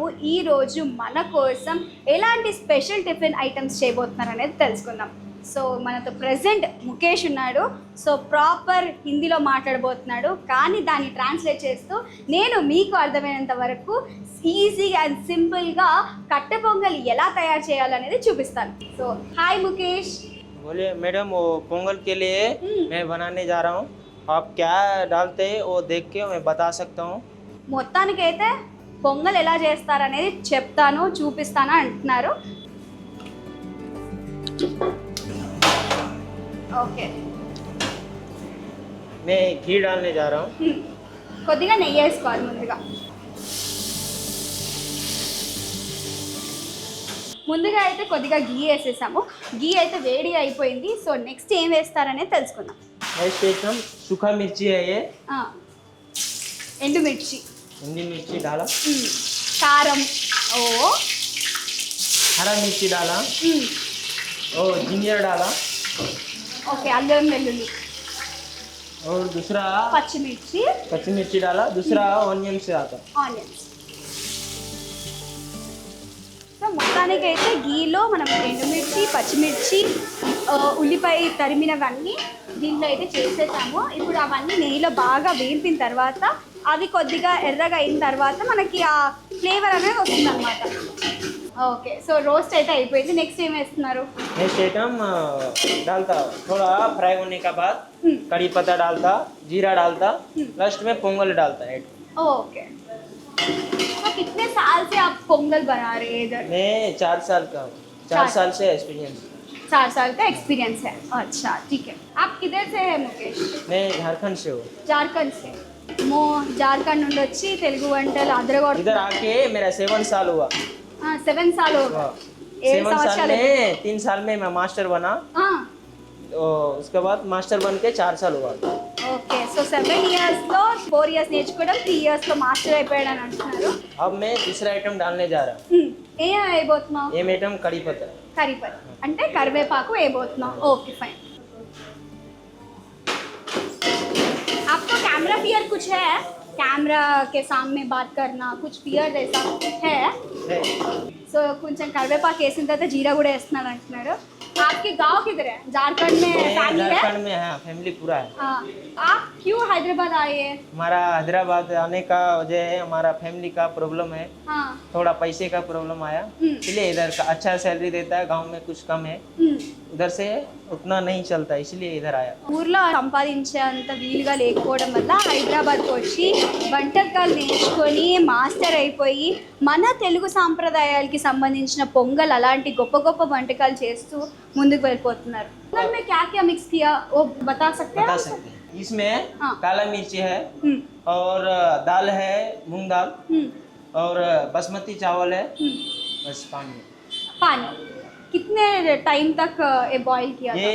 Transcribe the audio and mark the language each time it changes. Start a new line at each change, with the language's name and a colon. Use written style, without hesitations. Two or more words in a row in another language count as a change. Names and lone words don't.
Telugu: ఈరోజు మన కోసం ఎలాంటి స్పెషల్ టిఫిన్ ఐటమ్స్ చేయబోతున్నారు అనేది తెలుసుకుందాం. సో మనతో ప్రెజెంట్ ముఖేష్ ఉన్నాడు. సో ప్రాపర్ హిందీలో మాట్లాడబోతున్నాడు, కానీ దాన్ని ట్రాన్స్లేట్ చేస్తూ నేను మీకు అర్థమైనంత వరకు ఈజీగా అండ్ సింపుల్గా కట్టె పొంగల్ ఎలా తయారు చేయాలనేది చూపిస్తాను.
English: So hi
Telugu: ముఖేష్.
Hindi: बोलिए मैडम, वो पोंगल के लिए मैं बनाने जा रहा हूँ. आप क्या डालते हैं वो देख के मैं बता सकता हूँ.
Telugu: మొత్తానికైతే పొంగల్ ఎలా చేస్తారనేది చెప్తాను, చూపిస్తాను అంటున్నారు. ఓకే,
Hindi: मैं घी डालने जा रहा हूँ.
Telugu: కొద్దిగా నెయ్యి వేసుకోవాలి ముందుగా అయితే కొద్దిగా గీ వేసేసాము. గీ అయితే వేడి అయిపోయింది.
English: So next
Telugu: ఏం వేస్తారనేది తెలుసుకుందాం.
Hindi: नेक्स्ट एकदम सूखा मिर्ची है ये,
Telugu: ఎండుమిర్చి,
Hindi: हिंदी मिर्ची डाला,
Telugu: కారం, ఓ
Hindi: हरा मिर्ची डाला, और जिंजर डाला,
Telugu: ఓకే అల్లం వెల్లుల్లి,
Hindi: और दूसरा
Telugu: పచ్చిమిర్చి,
Hindi: कच्ची मिर्ची डाला, दूसरा ऑनियन से आता.
Telugu: ఆనియన్స్. సో మొత్తానికైతే గీలో మనం ఎండుమిర్చి, పచ్చిమిర్చి, ఉల్లిపాయ తరిమినవన్నీ దీంట్లో అయితే చేసేసాము. ఇప్పుడు అవన్నీ నెయ్యిలో బాగా వేపిన తర్వాత అవి కొద్దిగా ఎర్రగా అయిన తర్వాత మనకి ఆ ఫ్లేవర్ అనేది వస్తుంది అనమాట.
English: Okay, so roast
Telugu: అయితే అయిపోయింది. నెక్స్ట్ ఏం వేస్తున్నారు?
English: next item
Hindi: डालता थोड़ा फ्राई होने के बाद कड़ी पत्ता डालता, जीरा डालता, लास्ट में पोंगल डालता है. ओके, तो कितने साल से आप पोंगल बना रहे हैं इधर? मैं 4 साल का हूँ. 4 साल से एक्सपीरियंस. 4 साल का एक्सपीरियंस है. अच्छा ठीक है. आप किधर से है मुकेश? मैं झारखंड से हूँ. జార్ఖండ్ से.
Telugu: జార్ఖండ్ నుండి వచ్చి తెలుగు వంటలు అదరగొట్టు.
Hindi: इधर आके मेरा 7 साल हुआ. 7 साल हो गए. 7 साल में 3 साल में मैं मास्टर बना. तो उसके बाद मास्टर बन के 4 साल हुआ.
English: Okay, so
Telugu: 7 ఇయర్స్లో 4 ఇయర్స్ నేర్చుకోవడం, 3 ఇయర్స్లో మాస్టర్ అయిపోయాడు అని అంటున్నారు.
Hindi: अब मैं दूसरा आइटम डालने जा रहा हूँ.
Telugu: ఏం వేయబోతున్నావు?
Hindi: ये आइटम कड़ी पत्ता.
Telugu: కరివేపాకు అంటే కరివేపాకు వేయబోతున్నావు.
English: Okay fine.
Hindi: आपको
English: camera fear
Hindi: कुछ है? कैमरा के सामने बात करना कुछ फियर ऐसा है?
Telugu: సో కొంచెం కరివేపాకు వేసిన తర్వాత జీరా కూడా వేస్తున్నాడు అంటున్నారు.
Hindi: आपके गांव किधर है? झारखंड में फैमिली है? झारखंड में है, फैमिली पूरा है. आप क्यों हैदराबाद आए हैं? हमारा हैदराबाद आने का वजह है हमारा फैमिली का प्रॉब्लम है. हाँ, थोड़ा पैसे का प्रॉब्लम आया, इसलिए इधर का अच्छा सैलरी देता है. गांव में कुछ कम है, उधर से उतना नहीं चलता, इसलिए इधर आया.
Telugu: ఊర్లో సంపాదించేంత వీలుగా లేకపోవడం వల్ల హైదరాబాద్కి వచ్చి వంటకాలు నేర్చుకొని మాస్టర్ అయిపోయి మన తెలుగు సాంప్రదాయాలకి సంబంధించిన పొంగల్ అలాంటి గొప్ప గొప్ప వంటకాలు చేస్తూ ముందుకు వెళ్ళిపోతున్నారు.
Hindi: में क्या क्या मिक्स किया वो बता सकते हैं? बता सकते हैं. इसमें हाँ. काला मिर्ची है, और दाल है मूंग दाल, और बासमती चावल है, बस पानी. पानी कितने टाइम तक ये बॉईल किया था?